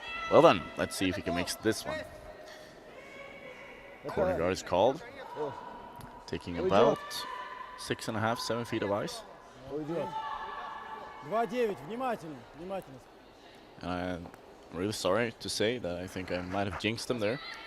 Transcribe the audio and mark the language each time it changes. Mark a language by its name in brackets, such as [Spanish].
[English] Well then, let's see if he can make this one. Corner guard is called. Taking about 6.5, 7 feet of ice. [Russian] 2-9, внимательно, внимательно. [English] I'm really sorry to say that I think I might have jinxed him there.